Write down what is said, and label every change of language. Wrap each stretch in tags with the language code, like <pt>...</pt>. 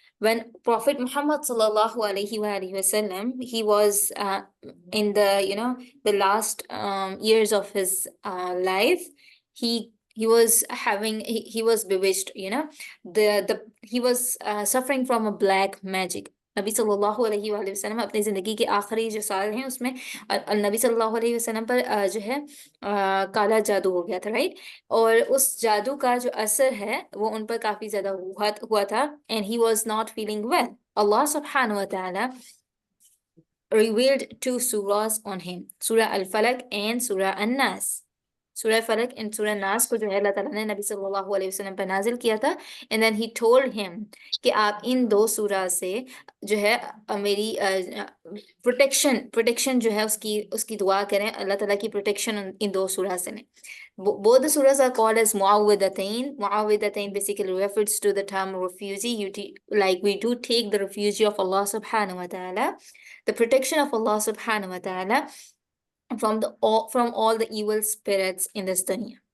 <en>When Prophet Muhammad sallallahu alaihi wasallam, he was in the last years of his life, he was he was bewitched, the he was suffering from a black magic.</en> <hi>नबी सल्लल्लाहु अलैहि वसल्लम अपनी ज़िंदगी के आखिरी जो साल हैं उसमें नबी सल्लल्लाहु अलैहि वसल्लम पर जो है काला जादू हो गया था, राइट? और उस जादू का जो असर है वो उन पर काफ़ी ज़्यादा हुआ था,</hi> <en>and he was not feeling well. Allah subhanahu wa ta'ala revealed two surahs on him, Surah Al-Falaq and Surah An-Nas.</en> <hi>सूरह फलक एंड सूरह नास को जो है अल्लाह ताला ने नबी सल्लल्लाहु अलैहि वसल्लम पर नाजिल किया था,</hi> <en>and then he told him</en> <hi>कि आप इन दो सूरह से जो है मेरी प्रोटेक्शन जो है उसकी उसकी दुआ करें, अल्लाह ताला की प्रोटेक्शन इन दो सूरह से लें.</hi> <en>Both the surahs are called as Muawwidhatayn. Muawwidhatayn basically refers to the term refugee. Like we do take the refuge of Allah subhanahu wa ta'ala, the protection of Allah subhanahu wa ta'ala from all the evil spirits in this dunya.</en>